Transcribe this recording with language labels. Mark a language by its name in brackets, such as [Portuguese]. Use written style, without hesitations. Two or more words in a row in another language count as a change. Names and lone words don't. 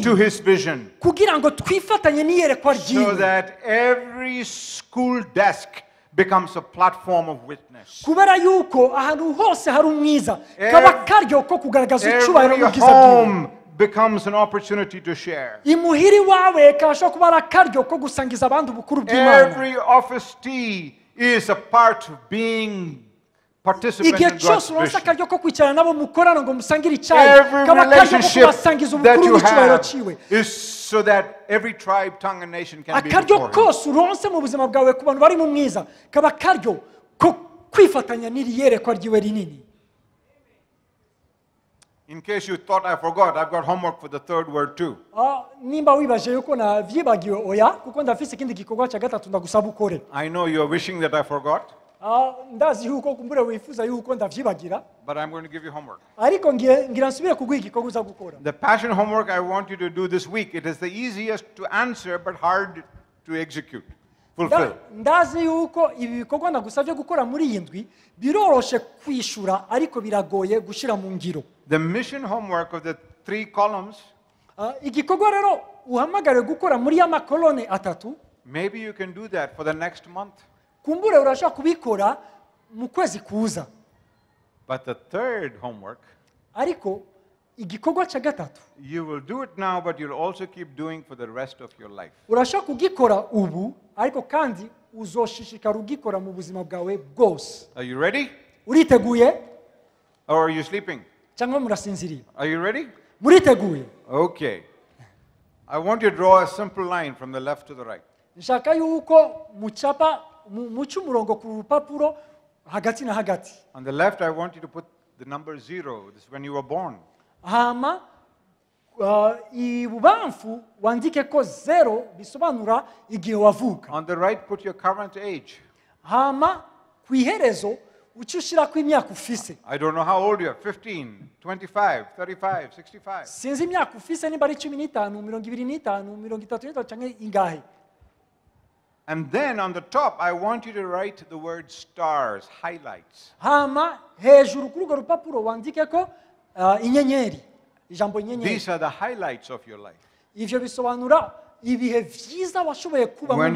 [English] to his vision, [Rundi] kugira ngo twifatanye n'iyerekwa [English] so [Rundi] ryiwe [English] that every school desk becomes a platform of witness. [Rundi] kubera yuko ahantu hose hari umwiza kaba karyo ko kugaragaza icyubahiro [English] Every [Rundi] n'ubwiza bwiwe. [English] home becomes an opportunity to share. [Rundi] Imuhiri wawe kashobora kuba ari akaryo ko gusangiza abandi ubukuru bw'Imana. [English] Every office tea is a part of being participant [Rundi] Igihe [English] in [Rundi] cyose [English] God's [Rundi] uronse [English] vision. [Rundi] akaryo ko kwicarana nabo mukorana ngo musangire icyayi [English] Every [Rundi] kaba akaryo ko [English] relationship [Rundi] kubasangiza [English] that [Rundi] ubukuru [English] you [Rundi] n'icyubahiro [English] have [Rundi] ciwe. [English] is so that every tribe, tongue, and nation can be [Rundi] Akaryo [English] before him. [Rundi] kose uronse mu buzima bwawe ku bantu bari mu mwiza kaba akaryo ko kwifatanya n'iri yerekwa ryiwe rinini. [English] In case you thought I forgot, I've got homework for the third word too. [Rundi] nimba wibaje yuko navyibagiwe oya kuko ndafise ikindi gikorwa cya gatatu ndagusaba ukore. [English] I know you're wishing that I forgot, [Rundi] ndazi yuko kumbure wifuza yuko ndavyibagira [English] but I'm going to give you homework. [Rundi] ariko ngira nsubire kuguha igikorwa uza gukora. [English] The passion homework I want you to do this week, it is the easiest to answer but hard to execute, fulfill. [Rundi] ndazi yuko ibi bikorwa ndagusabye gukora muri iyi ndwi biroroshe kwishura ariko biragoye gushira mu ngiro. [English] The mission homework of the 3 columns, [Rundi] igikorwa rero uhamagare gukora muri y'amakolone atatu, [English] maybe you can do that for the next month. [Rundi] kumbure urashaka kubikora mu kwezi kuza. [English] But the third homework, [Rundi] ariko igikorwa cya gatatu [English] you will do it now, but you'll also keep doing for the rest of your life. [Rundi] urashaka kugikora ubu ariko kandi uzoshishikara ugikora mu buzima bwawe bwose. [English] Are you ready? [Rundi] uriteguye [English] Or are you sleeping? [Rundi] cyangwa murasinziriye? [English] Are you ready? [Rundi] muriteguye? [English] Okay. I want you to draw a simple line from the left to the right. [Rundi] nshaka yuko mucapa muca umurongo ku rupapuro hagati na hagati. [English] On the left, I want you to put the number 0. This is when you were born. [Rundi] hama ibubamfu wandike ko 0 bisobanura igihe wavuka. [English] On the right, put your current age. [Rundi] hama ku iherezo uca ushirako imyaka ufise. [English] I don't know how old you are, 15, 25, 35, 65. [Rundi] sinzi imyaka ufise niba ari 15, 25, 33 cyangwa ingahe. [English] And then on the top, I want you to write the word stars, highlights. [Rundi] hama hejuru kuri urwo rupapuro wandike ko inyenyeri, ijambo inyenyeri. [English] These are the highlights of your life. [Rundi] ivyo bisobanura ibihe vyiza washoboye kuba mu